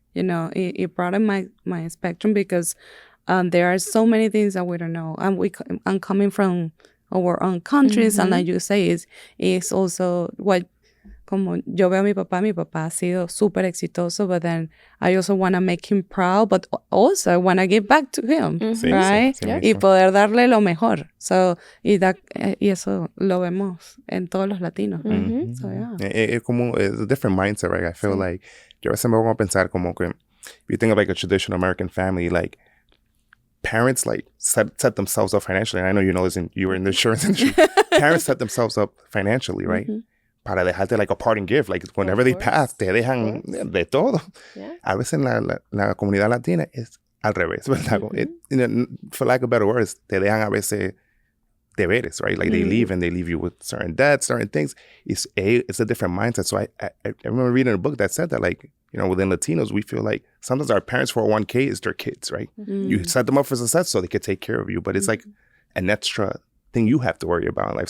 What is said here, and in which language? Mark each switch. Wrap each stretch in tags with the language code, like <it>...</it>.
<en>It broadened my spectrum because there are so many things that we don't know, and I'm coming from our own countries, and like you say, is also what,</en> <es>como yo veo a mi papá ha sido súper exitoso,</es> <en>but then I also want to make him proud, but also I want to give back to him, right?</en> <es>Y poder darle lo mejor. So, y eso lo vemos en todos los latinos.</es> <en>So, it's a different mindset, right? I feel like,</en> <es>yo a veces me pongo a pensar como que,</es> <en>if you think of like a traditional American family, like, parents like set themselves up financially. And I know you were in the insurance industry. Parents set themselves up financially, right?</en> <es>Para dejarte</es> <en>like a parting gift. Like whenever they pass,</en> <es>te dejan de todo.</es> <en>Yeah.</en> <es>A veces en la comunidad latina es al revés, ¿verdad?</es> <en>For lack of better words,</en> <es>te dejan a veces deberes,</es> <en>right? Like they leave and they leave you with certain debts, certain things. It's a different mindset. So I remember reading a book that said that, like, within Latinos, we feel like sometimes our parents' 401k is their kids, right? You set them up for success so they can take care of you, but it's like an extra thing you have to worry about in life.</en>